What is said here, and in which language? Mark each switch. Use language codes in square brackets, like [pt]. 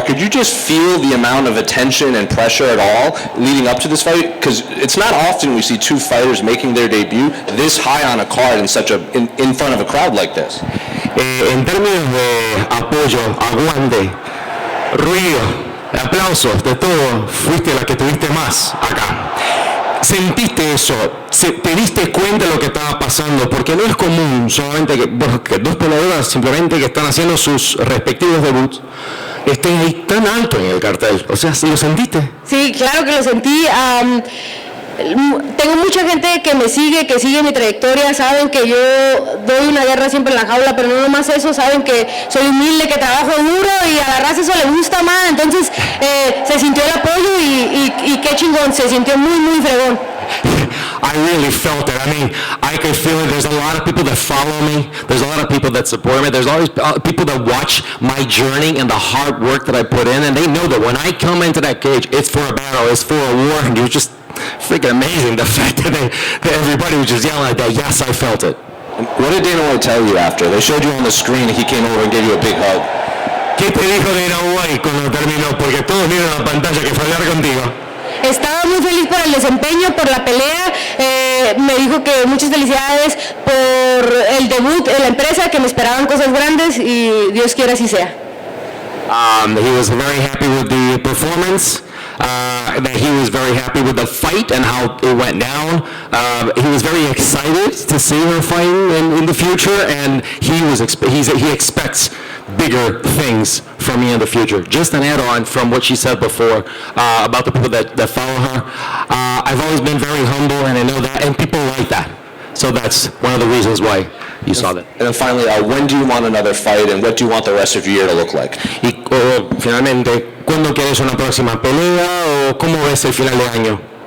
[en] Could you just feel the amount of attention and pressure at all leading up to this fight? Because it's not often we see two fighters making their debut this high on a card in front of a crowd like this. [es] En términos de apoyo, aguante, ruido, aplausos, de todo, fuiste la que tuviste más acá. ¿Sentiste eso? ¿Te diste cuenta de lo que estaba pasando? Porque no es común solamente que dos peleadoras simplemente que están haciendo sus respectivos debuts estén ahí tan alto en el cartel. O sea, ¿lo sentiste? Sí, claro que lo sentí. Tengo mucha gente que me sigue, que sigue mi trayectoria, saben que yo doy una guerra siempre en la jaula, pero no nomás eso, saben que soy humilde, que trabajo duro y a la raza eso le gusta más. Entonces se sintió el apoyo y qué chingón, se sintió muy fregón. [en] I really felt it. I mean, I could feel it. There's a lot of people that follow me. There's a lot of people that support me. There's always people that watch my journey and the hard work that I put in, and they know that when I come into that cage, it's for a battle, it's for a war, and you're just freaking amazing. The fact that everybody was just yelling like that. Yes, I felt it. What did Dana White tell you after? They showed you on the screen. He came over and gave you a big hug. [es] ¿Qué te dijo Dana White cuando terminó? Porque todos vieron la pantalla que fue hablar contigo. Estaba muy feliz por el desempeño, por la pelea. Me dijo que muchas felicidades por el debut en la empresa, que me esperaban cosas grandes y Dios quiera así sea. [en] He was very happy with the performance. That he was very happy with the fight and how it went down. He was very excited to see her fighting in the future, and he expects bigger things from me in the future. Just an add-on from what she said before about the people that follow her. I've always been very humble, and I know that, and people like that. So that's one of the reasons why you saw that. And then finally, when do you want another fight, and what do you want the rest of your year to look like? [es] Y finalmente, ¿cuándo quieres una próxima pelea o cómo ves el final de año?